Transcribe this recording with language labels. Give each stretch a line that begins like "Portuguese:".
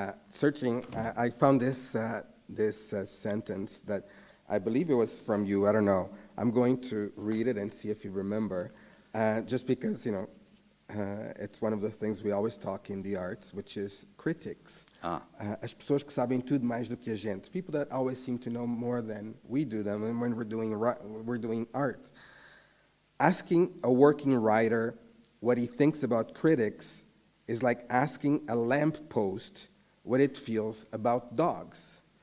English: Searching, I found this sentence that I believe it was from you. I don't know. I'm going to read it and see if you remember. Just because, you know, it's one of the things we always talk in the arts, which is critics.
Portuguese: As pessoas que sabem tudo mais do que a gente.
English: People that always seem to know more than we do them when we're doing art. Asking a working writer what he thinks about critics is like asking a lamppost what it feels about dogs.